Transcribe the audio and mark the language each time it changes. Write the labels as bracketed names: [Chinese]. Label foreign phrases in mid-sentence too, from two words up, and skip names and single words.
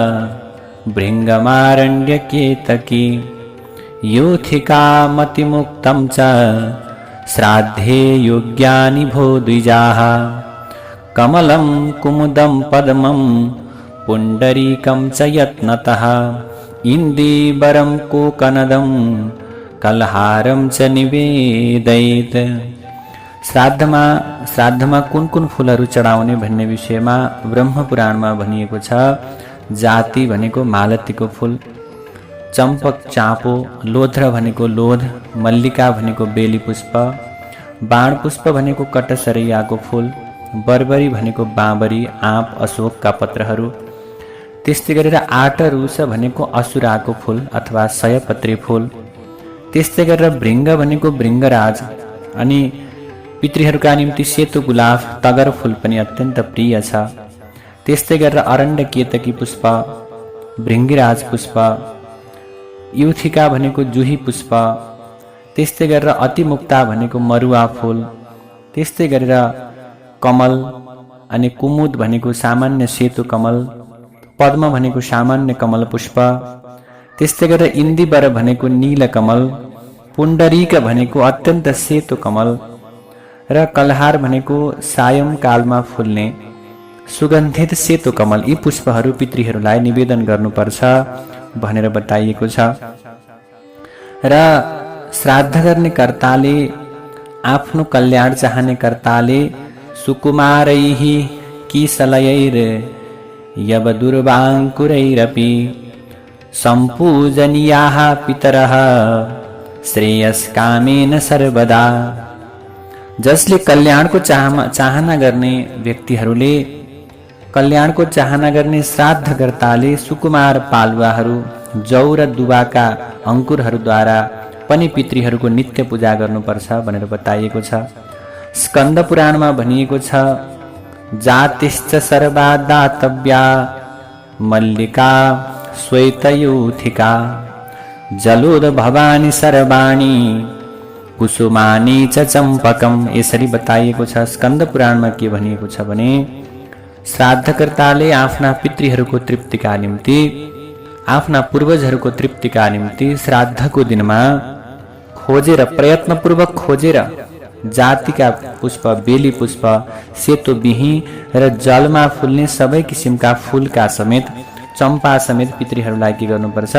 [Sanskrit] भृङ्गमारण्यकेतकी योथिका मतिमुक्तं च श्राद्धे योग्यानि भो द्विजाः कमलं कुमुदं पद्मं पुण्डरीकं च यत्नतः इन्दीवरं कोकनदं कलहारम च निवेदयेत्। [Nepali] श्राद्धमा कुन कुन फूलहरू चढाउने भन्ने विषयमा ब्रह्मपुराणमा भनिएको छ। जाति भनेको मालतीको फूल, चम्पक चाँपो, लोध्र भनेको लोध, मल्लिका भनेको बेली पुष्प, बाण पुष्प भनेको कटसरैयाको फूल, बर्बरी भनेको बाँबरी, आँप, अशोकका पत्रहरू, त्यस्तै गरेर आटरुष भनेको असुराको फूल अथवा सयपत्री फूल, त्यस्तै गरेर भृङ्ग भनेको भृङ्गराज, अनि पितृहरूका निम्ति सेतो गुलाब, तगर फूल पनि अत्यन्त प्रिय छ। त्यस्तै गरेर अरण्य केतकी पुष्प, भृङ्गिराज पुष्प, युथिका भनेको जुही पुष्प, त्यस्तै गरेर अतिमुक्ता भनेको मरुवा फूल, त्यस्तै गरेर कमल अनि कुमुद भनेको सामान्य सेतो कमल, पद्म भनेको सामान्य कमल पुष्प, त्यस्तै गरेर इन्दीवर भनेको नील कमल, पुण्डरीक भनेको अत्यन्त सेतो कमल र कलहार भनेको सायंकालमा फुल्ने सुगन्धित सेतो कमल। यी पुष्पहरू पितृहरूलाई निवेदन गर्नुपर्छ भनेर बताइएको छ। र श्राद्ध गर्ने कर्ताले, आफ्नो कल्याण चाहने कर्ताले [Sanskrit] सुकुमारैः किसलयैर यवदुर्वाङ्कुरैरपि सम्पूजनीयाः पितरः श्रेयस्कामेन सर्वदा। [Nepali] जसले कल्याणको चाहना गर्ने व्यक्तिहरूले, कल्याणको चाहना गर्ने श्राद्धकर्ताले सुकुमार पालुवाहरू, जौ र दुवाका अङ्कुरहरूद्वारा पनि पितृहरूको नित्य पूजा गर्नुपर्छ भनेर बताइएको छ। स्कन्द पुराणमा भनिएको छ, [Sanskrit] जातिश्च सर्वा दातव्या मल्लिका श्वेतयूथिका जलोद भवानी सर्वाणी कुसुमानी च चम्पकम। [Nepali] यसरी बताइएको छ। स्कन्द पुराणमा के भनिएको छ भने, श्राद्धकर्ताले आफ्ना पितृहरूको तृप्तिका निम्ति, आफ्ना पूर्वजहरूको तृप्तिका निम्ति श्राद्धको दिनमा खोजेर, प्रयत्नपूर्वक खोजेर जातिका पुष्प, बेली पुष्प, सेतो बिही र जलमा फुल्ने सबै किसिमका फूलका समेत, चम्पा समेत पितृहरूलाई के गर्नुपर्छ?